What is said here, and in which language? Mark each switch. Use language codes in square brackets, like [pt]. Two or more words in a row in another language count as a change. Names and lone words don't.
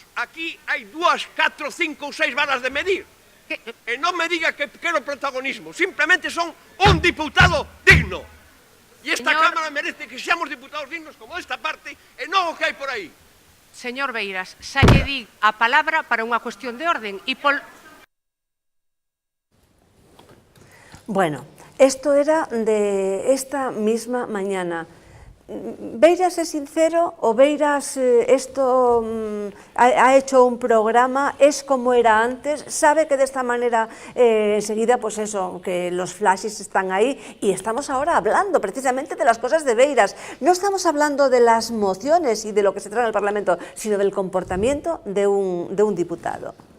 [gl] Aquí hai 2, 4, 5 ou 6 varas de medir. E non me diga que quero protagonismo. Simplemente son un diputado digno. E esta Cámara merece que seamos diputados dignos como esta parte e non o que hai por aí. Señor Beiras, xa lle di a palabra para unha cuestión de orden e [es] Bueno, esto era de esta misma mañana. ¿Beiras es sincero o Beiras esto ha hecho un programa, es como era antes, sabe que de esta manera enseguida pues eso, que los flashes están ahí y estamos ahora hablando precisamente de las cosas de Beiras, no estamos hablando de las mociones y de lo que se trae al Parlamento, sino del comportamiento de un diputado?